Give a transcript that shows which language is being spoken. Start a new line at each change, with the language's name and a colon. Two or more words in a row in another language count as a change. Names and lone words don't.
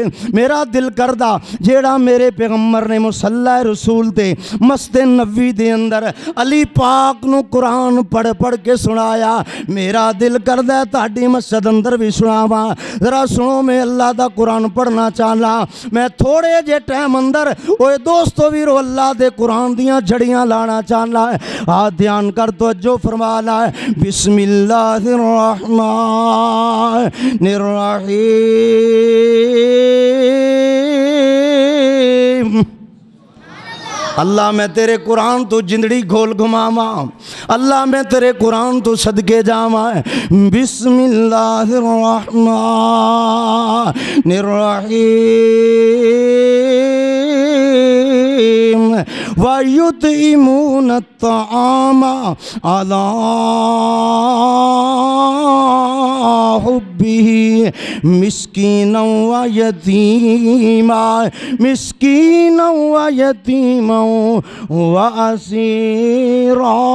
Punjabi: میرا دل کردا جیہڑا میرے پیغمبر نے مصلیٰ رسول تے مسجد نبوی دے اندر علی پاک نوں قرآن پڑھ پڑھ کے سنایا، میرا دل کردا تہاڈی مسجد اندر بھی سناواں. ذرا سنو، میں اللہ دا قرآن پڑھنا چاہناں۔ میں تھوڑے جے ٹائم اندر اوئے دوستو بھی اللہ دے قرآن دیاں جھڑیاں لانا چاہناں ہے. آ دھیان کر، تو جو فرمانا ہے
Arabic: بسم الله الرحمن الرحيم.
Punjabi: اللہ میں تیرے قرآن توں جندڑی گھول گھماواں، اللہ میں تیرے قرآن توں صدقے جاواں.
Arabic: بسم الله الرحمن الرحيم. ويطعمون الطعام على حبه مسكينا ويتيما، مسكينا ويتيما وأسيرا.